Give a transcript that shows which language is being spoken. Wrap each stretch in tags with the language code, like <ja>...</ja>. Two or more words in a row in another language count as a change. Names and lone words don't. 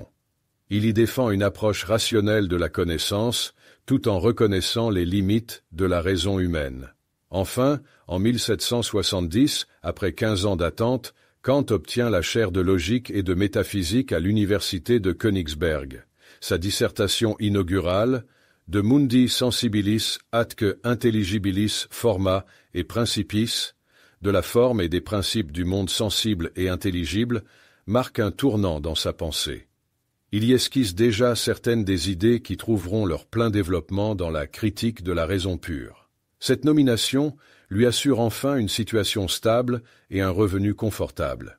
<fr>Il y défend une approche rationnelle de la connaissance, tout en reconnaissant les limites de la raison humaine. Enfin, en 1770, après 15 ans d'attente, Kant obtient la chaire de logique et de métaphysique à l'université de Königsberg. Sa dissertation inaugurale,</fr> <la>De mundi sensibilis atque intelligibilis forma et principis,</la> <fr>de la forme et des principes du monde sensible et intelligible, marque un tournant dans sa pensée. Il y esquisse déjà certaines des idées qui trouveront leur plein développement dans la critique de la raison pure. Cette nomination lui assure enfin une situation stable et un revenu confortable.</fr>